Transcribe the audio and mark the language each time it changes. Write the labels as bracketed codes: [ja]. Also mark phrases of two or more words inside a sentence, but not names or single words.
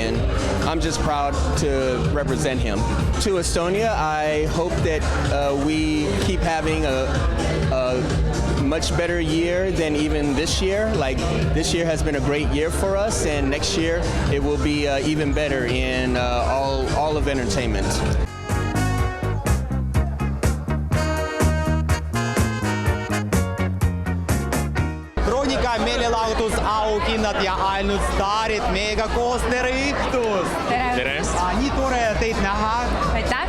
[en] And I'm just proud to represent him. To Estonia, I hope that we keep having a much better year than even this year. Like this year has been a great year for us, and next year it will be even better in all of entertainment. [et] Kroonika, meelelahutus, auhinnad ja ainult staarid meiega koos. Tere õhtust! Tere! Nii tore teid näha. Aitäh!